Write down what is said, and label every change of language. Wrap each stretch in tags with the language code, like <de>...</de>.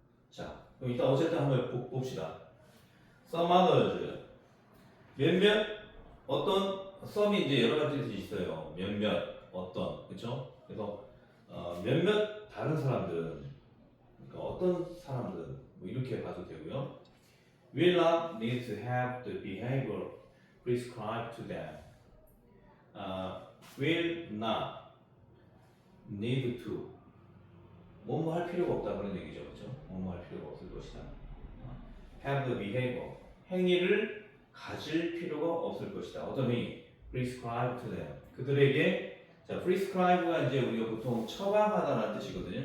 <ko>자, 그럼 일단 어쨌든 한번 봅시다.</ko> <en>Some others.</en> <ko>몇몇 어떤 썸이 이제 여러 가지 뜻이 있어요. 몇몇 어떤 그렇죠? 그래서 몇몇 다른 사람들 그러니까 어떤 사람들은 뭐 이렇게 봐도 되고요.</ko> <en>Will not need to have the behavior prescribed to them. Will not need to</en> <ko>뭐뭐 할 필요가 없다 그런 얘기죠, 그렇죠? 뭐뭐 할 필요가 없을 것이다.</ko> <en>Have the behavior</en> <ko>행위를 가질 필요가 없을 것이다. 어떤 행위?</ko> <en>Prescribed to them</en> <ko>그들에게 자 prescribe가 이제 우리가 보통 처방하다라는 뜻이거든요.</ko>